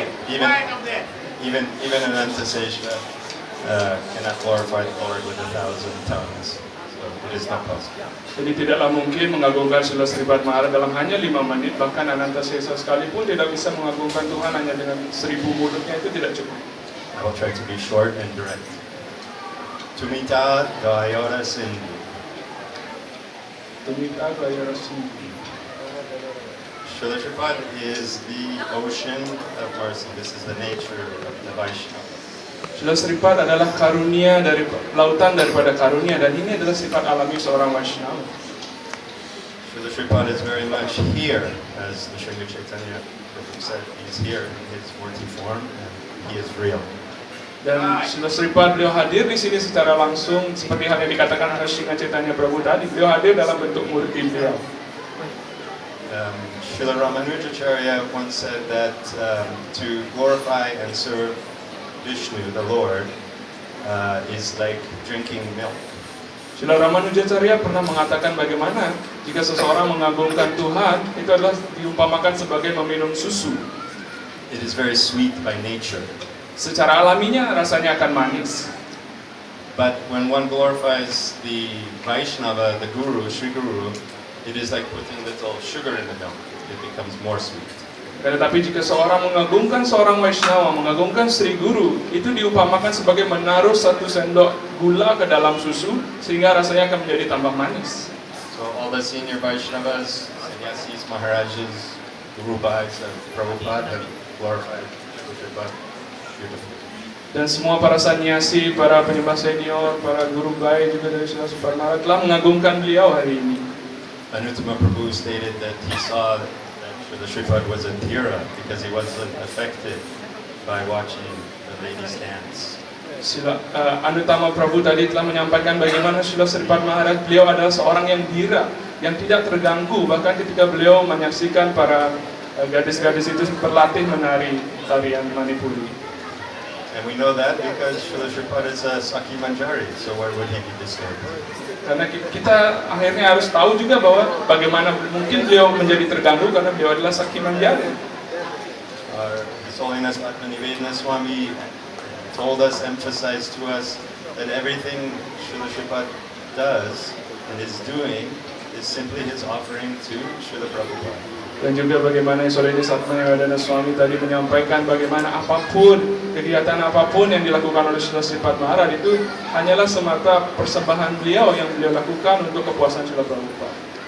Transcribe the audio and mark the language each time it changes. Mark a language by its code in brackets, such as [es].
[en] Even Ananta Seshva cannot glorify the Lord with 1,000 tongues. So it is not possible. [id] Jadi tidaklah mungkin mengagungkan Srila Sripad Maharaj dalam hanya 5 menit, bahkan Ananta Sesa sekalipun tidak bisa mengagungkan Tuhan hanya dengan 1000 mulutnya, itu tidak cukup. [en] I will try to be short and direct. [bn] Tumita Dayora Sindhu. Tumita Dayora Sindhu. [en] Srila Sripad is the ocean of mercy. This is the nature of the Vaishnava. [id] Srila Sripad adalah karunia dari lautan daripada karunia, dan ini adalah sifat alami seorang Vaishnava. [en] Srila Sripad is very much here, as the Sri Chaitanya Prabhu said. He's here in his murti form, and he is real. [id] Dan Srila Sripad beliau hadir di sini secara langsung, seperti hal yang dikatakan oleh Sri Chaitanya Prabhu tadi. Beliau hadir dalam bentuk murti beliau. [en] Srila Ramanujacharya once said that to glorify and serve Vishnu, the Lord, is like drinking milk. [id] Srila Ramanujacharya pernah mengatakan bagaimana jika seseorang mengagungkan Tuhan, itu adalah diumpamakan sebagai meminum susu. [en] It is very sweet by nature. [id] Secara alaminya rasanya akan manis. [en] But when one glorifies the Vaishnava, the Guru, Sri Guru, it is like putting little sugar in the milk. It becomes more sweet. [id] Tetapi jika seorang mengagungkan seorang Vaishnava, mengagungkan Sri Guru, itu diumpamakan sebagai menaruh 1 sendok gula ke dalam susu, sehingga rasanya akan menjadi tambah manis. [en] So all the senior Vaishnavas, sannyasis, Maharajas, Guru Bhais, and Prabhupada have glorified Srila Sripad beautifully. [id] Dan semua para sannyasi, para penyembah senior, para guru baik juga dari Srila Sripad Maharaj telah mengagungkan beliau hari ini. [en] Anuttama Prabhu stated that he saw that Srila Sripad was a Dhira because he wasn't affected by watching the ladies dance. [id] Anuttama Prabhu tadi telah menyampaikan bagaimana Srila Sripad Maharaj, beliau adalah seorang yang dhira, yang tidak terganggu bahkan ketika beliau menyaksikan para gadis-gadis itu berlatih menari tarian Manipuri. [en] And we know that because Srila Sripad is a Sakhi Manjari, so why would he be disturbed? [id] Karena kita akhirnya harus tahu juga bahwa bagaimana mungkin beliau menjadi terganggu karena beliau adalah Sakhi Manjari. [en] His Holiness Atmanivedana Swami told us, emphasized to us that everything Srila Sripad does and is doing is simply his offering to Srila Prabhupada. [id] Dan juga bagaimana His Atmanivedana Swami tadi menyampaikan bagaimana apapun, kegiatan apapun yang dilakukan oleh Srila Sripad Maharaj itu hanyalah semata persembahan beliau yang beliau lakukan untuk kepuasan Srila Prabhupada.